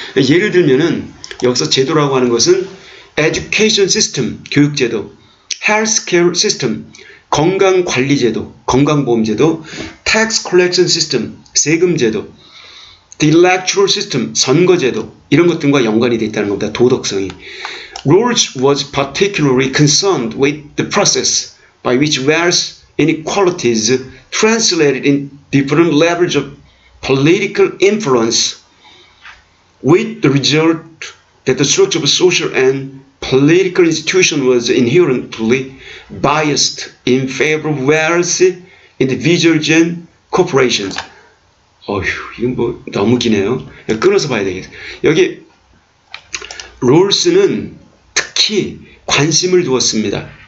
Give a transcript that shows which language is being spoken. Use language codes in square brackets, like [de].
[ko] 예를 들면은 여기서 제도라고 하는 것은 education system, 교육제도, healthcare system, 건강관리제도, 건강보험제도, tax collection system, 세금제도, the electoral system, 선거제도 이런 것들과 연관이 되어 있다는 겁니다. 도덕성이. [en] Rawls was particularly concerned with the process by which various inequalities translated in different levels of political influence, with the result that the structure of social and political institution was inherently biased in favor of wealthy individuals and corporations. [ko] 이건 뭐 너무 기네요. 끊어서 봐야 되겠어요. 여기 롤스는 특히 관심을 두었습니다.